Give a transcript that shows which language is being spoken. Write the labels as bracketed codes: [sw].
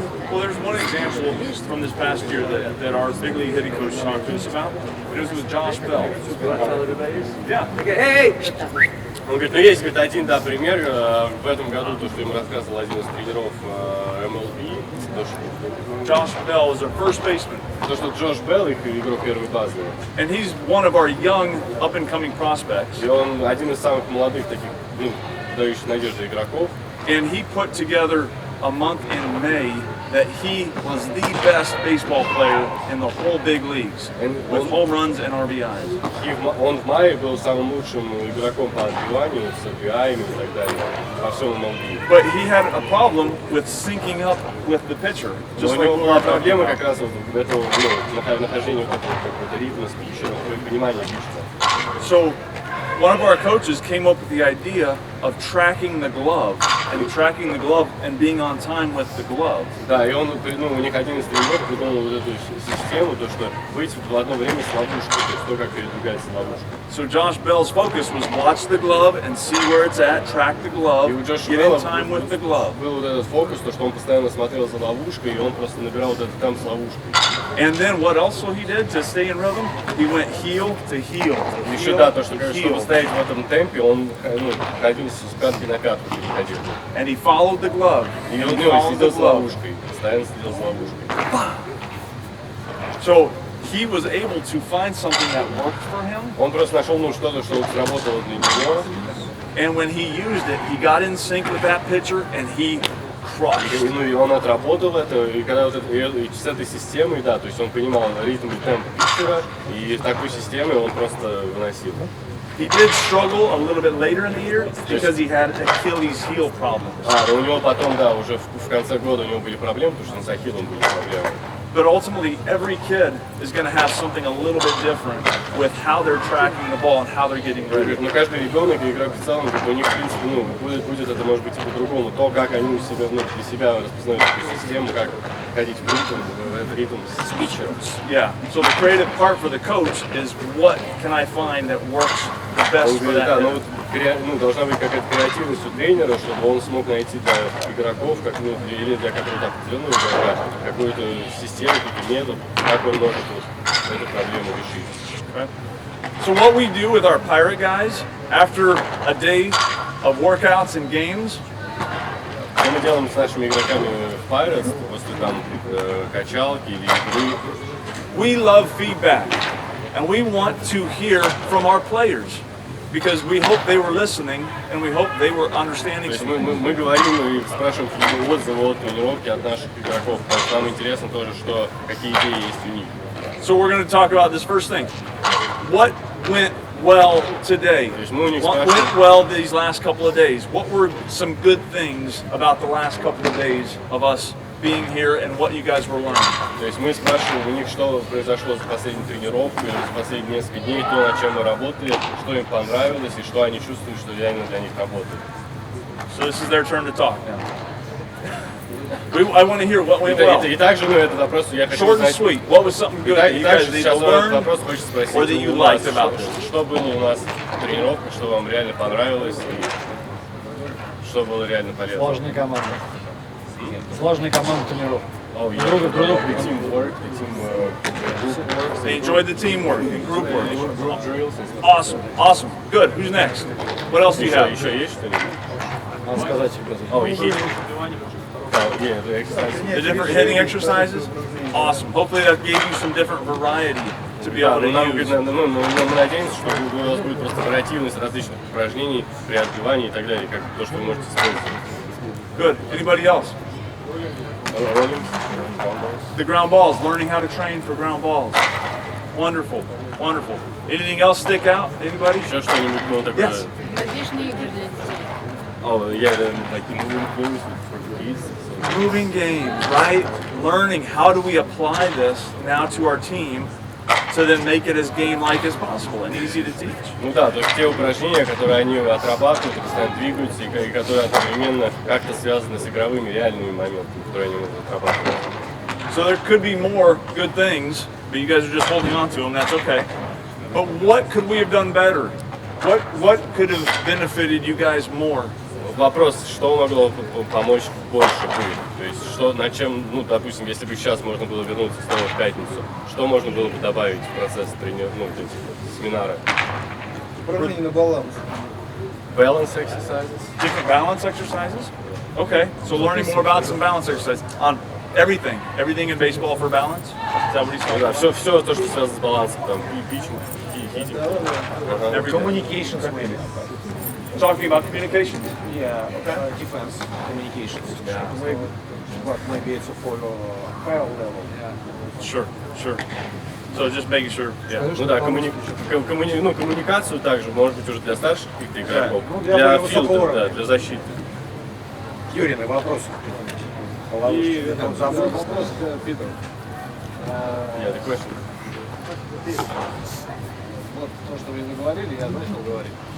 [en] Well, there's one example from this past year that our big league hitting coach talked to us about. It was with Josh Bell. Yeah. Hey! [ru] Он говорит, ну есть, говорит, один, да, пример, в этом году, то, что им рассказывал один из тренеров MLB, то, что [en] Josh Bell is our first baseman. [ru] То, что Джош Белл, их игрок первой базы. [en] And he's one of our young, up-and-coming prospects. [ru] И он один из самых молодых таких, ну, дающих надежды игроков. [en] And he put together a month in May that he was the best baseball player in the whole big leagues with home runs and RBIs. [ru] И он в мае был самым лучшим игроком по отбиванию, с RBI и так далее, во всем MLB. [en] But he had a problem with syncing up with the pitcher. Just like [ru] была проблема как раз вот этого, ну, нахождения вот этого какого-то ритма с питчером, понимания питчера. [en] So one of our coaches came up with the idea of tracking the glove and being on time with the glove. [ru] Да, и он, ну, у них один из тренеров придумал вот эту систему, то что быть в одно время с ловушкой, то есть то, как передвигается ловушка. [en] So Josh Bell's focus was watch the glove and see where it's at, track the glove, [ru] И у Джоша [en] get [ru] Белла [en] in time with the glove. [ru] был вот этот фокус, то, что он постоянно смотрел за ловушкой, и он просто набирал вот этот темп с ловушкой. [en] And then what also he did to stay in rhythm? He went heel to heel. [ru] Еще да, то, что, чтобы стоять в этом темпе, он ходил с пятки на пятку, ходил. [en] And he followed the glove. [ru] И [en] And [ru] он [en] he followed the [ru] следил за [en] glove. [ru] ловушкой, постоянно следил за ловушкой. [en] So he was able to find something that worked for him. [ru] Он просто нашел что-то, что сработало для него. [en] And when he used it, he got in sync with that pitcher and he crushed. [ru] И он отработал это, и когда вот это, и с этой системой, да, то есть он понимал ритм и темп питчера, и в такой системе он просто выносил. [en] He did struggle a little bit later in the year because he had Achilles heel problems. [ru] Да, у него потом, да, уже в конце года у него были проблемы, потому что с ахиллом были проблемы. [en] But ultimately, every kid is going to have something a little bit different with how they're tracking the ball and how they're getting ready. [ru] Но каждый ребенок и игрок в целом, у них, в принципе, будет это, может быть, и по-другому. То, как они у себя, для себя распознают эту систему, как ходить в этот ритм с питчером. [en] Yeah. So the creative part for the coach is what can I find that works the best for that. [ru] Да, но вот должна быть какая-то креативность у тренера, чтобы он смог найти для игроков, или для какого-то определенного игрока, какую-то систему, какой-то метод, как он может эту проблему решить. [en] Okay. So what we do with our Pirate guys after a day of workouts and games, [ru] Что мы делаем с нашими игроками в Pirates после там качалки или игры? [en] we love feedback and we want to hear from our players because we hope they were listening and we hope they were understanding [ru] То есть [en] something. [ru] мы говорим и спрашиваем какие-то отзывы от тренировки от наших игроков, потому что нам интересно тоже, какие идеи есть у них. [en] So we're going to talk about this first thing. What went well today? What went well these last couple of days? What were some good things about the last couple of days of us being here and what you guys were learning? [ru] То есть мы спрашиваем у них, что произошло за последнюю тренировку или за последние несколько дней, то, над чем мы работали, что им понравилось и что они чувствуют, что реально для них работает. [en] So this is their turn to talk now. I want to hear what went well. [ru] И также этот вопрос я хочу [en] Short and [ru] знать. [en] sweet. What was something good that you guys either learned or that you liked about this? [ru] Что было у нас в тренировках, что вам реально понравилось и что было реально полезно? Сложная команда. Сложная команда тренировок. [en] Oh, yeah. The teamwork, group work. They enjoyed the teamwork and group work. Group drills and stuff. Awesome, awesome. Good. Who's next? What else do you have? [ru] Еще есть что-нибудь? Надо сказать. [en] Oh, [ru] и [en] hitting. Yeah, the exercises. The different hitting exercises? Awesome. Hopefully that gave you some different variety to be able to use. [ru] Мы надеемся, что у вас будет просто вариативность различных упражнений при отбивании и так далее, как то, что вы можете использовать. [en] Good. Anybody else? The ground balls, learning how to train for ground balls. Wonderful, wonderful. Anything else stick out? Anybody? [ru] Еще что-нибудь, ну, такое? [en] Yes. [ru] Подвижные игры для детей. [en] Oh, yeah, like moving games for kids. Moving games, right? Learning how do we apply this now to our team to then make it as game-like as possible and easy to teach. [ru] Ну да, то есть те упражнения, которые они отрабатывают, и постоянно двигаются, и которые одновременно как-то связаны с игровыми реальными моментами, которые они могут отрабатывать. [en] So there could be more good things, but you guys are just holding on to them, that's okay. But what could we have done better? What could have benefited you guys more? [ru] Вопрос, что могло помочь больше будет? То есть, что, над чем, ну, допустим, если бы сейчас можно было вернуться снова в пятницу, что можно было бы добавить в процесс семинара? Управление на баланс. [en] Balance exercises? Different balance exercises? Okay, so learning more about some balance exercises on everything in baseball for balance? Is that what he's talking [ru] Да, [en] about? [ru] все то, что связано с балансом, там, и питчинг, и хитинг. [en] Everything. Communications maybe. Talking about communications. Yeah, defense communications. But maybe it's for higher level. Sure. So just making sure, yeah. [ru] Ну да, коммуникацию также, может быть, уже для старших каких-то игроков, Ну, для для высокого филдера, уровня. да, для защиты. Юрий, вопрос. И вопрос к Питеру. [en] Yeah, the question. [ru] Вот то, что вы заговорили, я начал говорить.